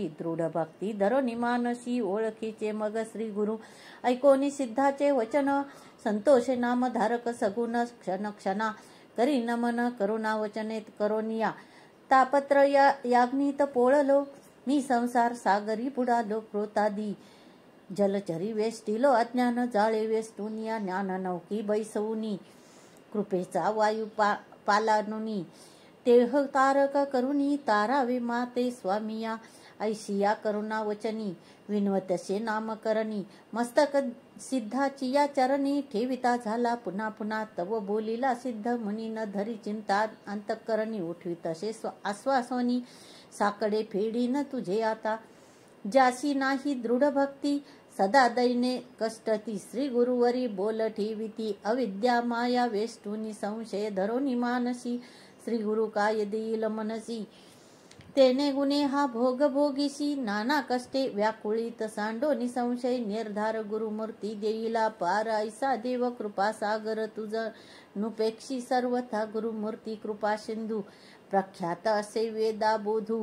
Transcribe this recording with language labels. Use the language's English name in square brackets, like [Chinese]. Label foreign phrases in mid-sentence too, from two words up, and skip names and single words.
[Marathi] दृढ भक्ती धरोनी मानसी ओळखीचे मग श्री गुरु ऐकोनी सिद्धाचे वचन. संतोष नामधारक सगुण क्षण क्षणा करी नमन करुणा वचने करोनिया. तापत्र याग्नीत पोळलो मी संसार सागरी बुडालो क्रोतादी. जलचरी वेष्टिलो अज्ञान जाळे वेष्टुनिया. ज्ञान नौकी बैसवुनी कृपेचा वायू पालानुनी. तेह तारक करुणी तारावे माते स्वामिया. ऐशिया करुणा वचनी विनवतसे नामकरणी. मस्तक सिद्धाची या चरणी ठेविता झाला पुन्हा पुन्हा. तव बोलिला सिद्ध मुनी न धरी चिंता अंतकरणी. उठवी तसे आश्वासोनी साकडे फेडीन तुझे आता. ज्यासी नाही दृढ भक्ती सदा दैने कष्टती. श्री गुरुवरी बोल ठेविती अविद्या माया वेष्टुनी. संशय धरोनी मानसी श्री गुरु काय देईल मनसी. तेने गुणे हा भोग भोगीशी नाना कष्टे व्याकुळीत सांडोनी संशय. निर्धार गुरुमूर्ती देईला पार ऐसा देव कृपा सागर तुझ नुपेक्षी सर्वथा. गुरुमूर्ती कृपा सिंधू प्रख्यात असे वेदा बोधू.